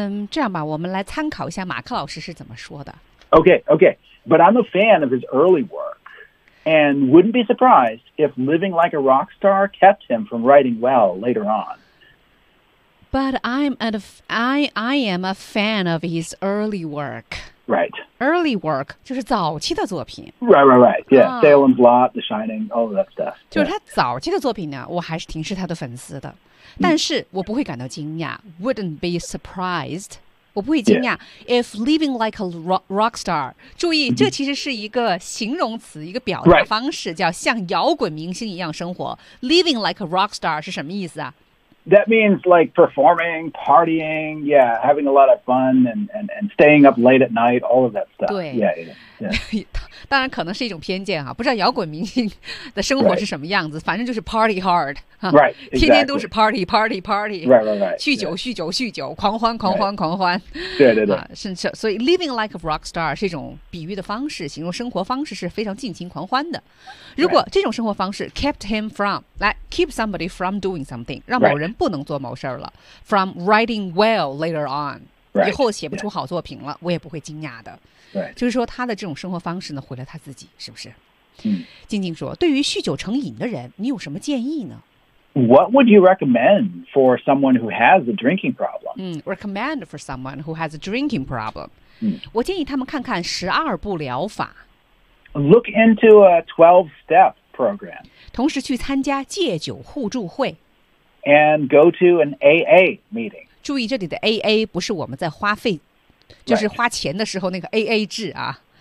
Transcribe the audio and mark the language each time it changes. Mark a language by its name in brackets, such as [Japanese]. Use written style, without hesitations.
[Chinese] 这样吧，我们来参考一下马克老师是怎么说的。 [English] Okay. But I'm a fan of his early work and wouldn't be surprised if living like a rock star kept him from writing well later on. But I am a fan of his early work. Right. [Chinese] Early work 就是早期的作品。 [English] Right. Yeah,Salem's Lot, The Shining, all of that stuff. [Chinese] 就是他早期的作品呢，我还是挺是他的粉丝的。但是我不会感到惊讶。 [English] Wouldn't be surprised. [Chinese] 我不会惊讶。 [English] If living like a rock star. [Chinese] 注意，这其实是一个形容词，一个表达方式，叫像摇滚明星一样生活。 [English] Living like a rock star [Chinese] 是什么意思啊？ [English] That means like performing, partying, yeah, having a lot of fun and staying up late at night, all of that stuff. [Chinese] 对 [English] yeah. [Chinese] 当然可能是一种偏见啊，不知道摇滚明星的生活是什么样子，反正就是 [English] party hard. Right, exactly. [Chinese] 天天都是 party. [English] Right. [Chinese] 酗酒酗酒酗酒狂欢。对。所以 [English] living like a rock star [Chinese] 是一种比喻的方式，形容生活方式是非常尽情狂欢的。如果这种生活方式 [English] kept him from, [Chinese] 来 [English] keep somebody from doing something, [Chinese] 让某人不能做某事了 [English] from writing well later on. Right. [Chinese] 以后写不出好作品了、yeah. 我也不会惊讶的、 [English] right. [Chinese] 就是说他的这种生活方式呢毁了他自己是不是、嗯、静静说对于酗酒成瘾的人你有什么建议呢 [English] What would you recommend for someone who has a drinking problem?、嗯、recommend for someone who has a drinking problem、嗯、 [Chinese] 我建议他们看看十二步疗法 [English] Look into a 12-step program [Chinese] 同时去参加戒酒互助会 [English] And go to an AA meeting [Chinese] 注意这里的 AA 不是我们在花费、 [English] right. [Chinese] 就是花钱的时候那个 AA 制啊